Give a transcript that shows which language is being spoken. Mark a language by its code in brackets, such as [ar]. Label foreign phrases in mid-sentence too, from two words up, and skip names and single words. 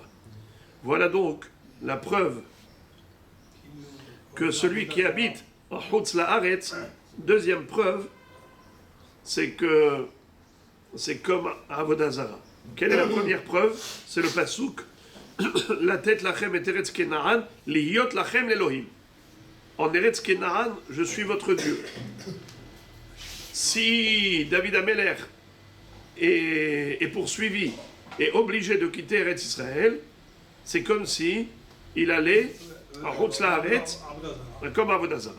[fr] Voilà donc la preuve que celui qui habite en Chutz La'aretz, deuxième preuve, c'est que c'est comme [he] עבודה זרה. [fr] Quelle est la première preuve? C'est le pasouk [he] לתת לכם את ארץ כנען להיות לכם לאלהים. [fr] En Eretz Kenaan, je suis votre Dieu. Si David Ameler est poursuivi et obligé de quitter Eretz Israël, c'est comme si il allait à Chutz La'aretz, comme [he] עבודה זרה.